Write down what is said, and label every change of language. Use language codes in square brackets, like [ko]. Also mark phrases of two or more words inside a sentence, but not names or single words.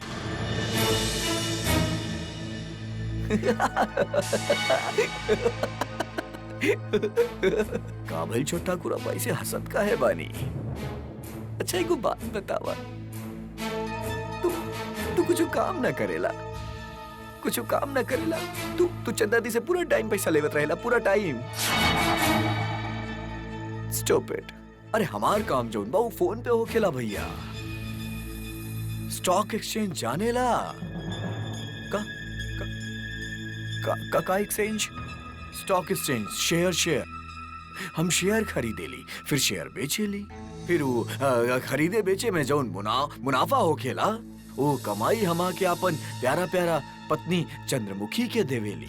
[bho] काबिल छोट ठाकुर, अब ऐसे हसत का है बानी। अच्छा एक बात बतावा, तू कुछ काम ना करेला, कुछ काम ना करेला। तू चंदा दी से पूरा टाइम पैसा लेवत रहेला, पूरा टाइम। [en] stop it. [bho] अरे हमार काम जोन बा वो फोन पे होखेला भैया। [en] stock exchange [bho] जानेला का एक्सचेंज? [en] stock exchange, share. [bho] हम शेयर खरीदेली, फिर शेयर बेचेली, फिर वो खरीदे बेचे में जौन मुनाफा होखेला वो कमाई हमा के अपन प्यारा प्यारा पत्नी चंद्रमुखी के देवेली।